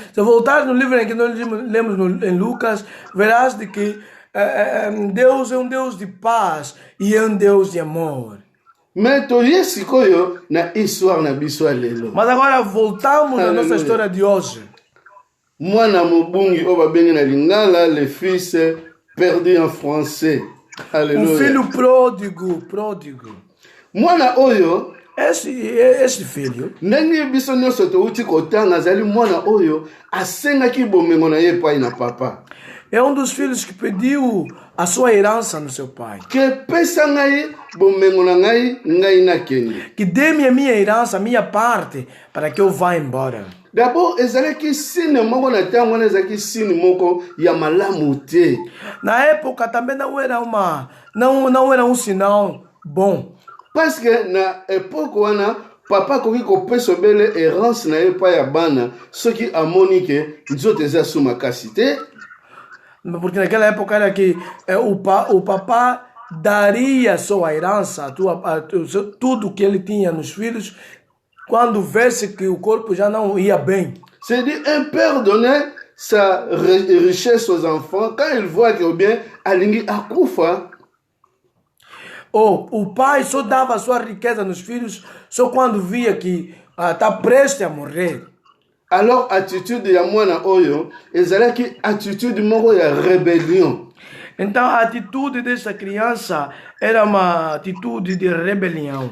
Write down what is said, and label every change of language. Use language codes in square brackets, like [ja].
[pt] Se voltar no livro em que nós lemos em Lucas, verás de que Deus é um Deus de paz e é um Deus de amor. [ln] Mais toye sikoyo na histoire na biso lelo. [pt] Mas agora voltamos à nossa história de hoje. [ln] Mwana mobungi o babengi na lingala, [fr] le fils perdu en français. Alléluia. [pt] Filho pródigo. [ln] Mwana oyo, [pt] Este filho, [ln] ndenge biso nyonso touti kotanga azali mwana oyo asengaki bomengo na ye epai na papa. [pt] é um dos filhos que pediu a sua herança no seu pai. [ln] Ke pesa ngai bomengo na ngai nakende. [pt] Que dê-me a minha herança, a minha parte, para que eu vá embora. [ln] D'abord, ezalaki sine moko na ntango wana ezalaki sine moko ya malamu te. [pt] Na época também não era um sinal bom. [fr] Parce que [ln] na époque wana papa koki kopesa bele errance na ye epai ya bana soki amoni ke nzoto eza su makasi te. [pt] Porque naquela época era que o papá daria sua herança, tudo que ele tinha nos filhos, quando vesse que o corpo já não ia bem. [fr] C'est-à-dire un père donnait sa richesse aux enfants quand il voit que bien [ln] alingi akufa. [pt] O pai só dava a sua riqueza nos filhos só quando via que está prestes a morrer. [ln] Alors attitude ya mwana oyo ezalaki attitude moko ya rébellion. [pt] Então a atitude dessa criança era uma atitude de rebelião.